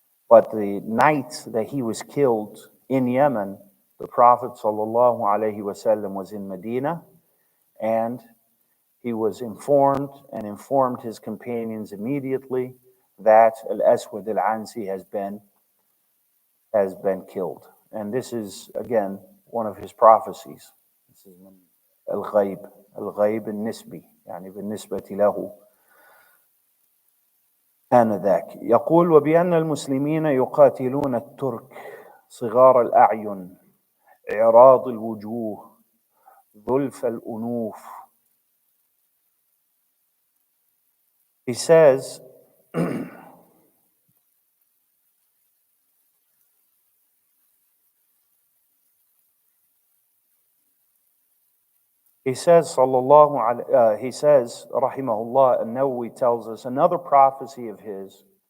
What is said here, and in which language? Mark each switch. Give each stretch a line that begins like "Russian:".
English: But the night that he was killed in Yemen, the Prophet sallallahu alaihi wasallam was in Medina, and he was informed his companions immediately that Al-Aswad al-Ansi has been killed. And this is, again, one of his prophecies. This is Al-Ghayb al-Nisbi,
Arabic: يعني بالنسبة له آنذاك. يقول وبأن المسلمين يقاتلون الترك صغار الأعين إعراض الوجوه ظلف الأنوف.
English: He says, he says, rahimahullah, An-Nawawi tells us another prophecy of his,